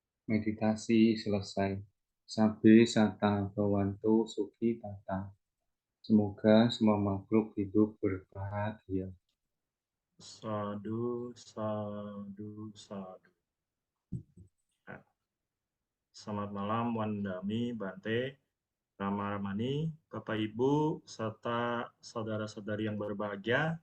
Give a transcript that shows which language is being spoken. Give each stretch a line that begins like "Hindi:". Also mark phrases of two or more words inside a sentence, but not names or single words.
Indonesian: meditasi selesai.
Pali: Sabe sata bawanto suki tata.
Indonesian: Semoga semua makhluk hidup berbahagia.
Pali: Sadu, sadu, sadu.
Indonesian: Selamat malam Wandami, Bante, Rama Ramani, Bapak Ibu, serta saudara-saudari yang berbahagia.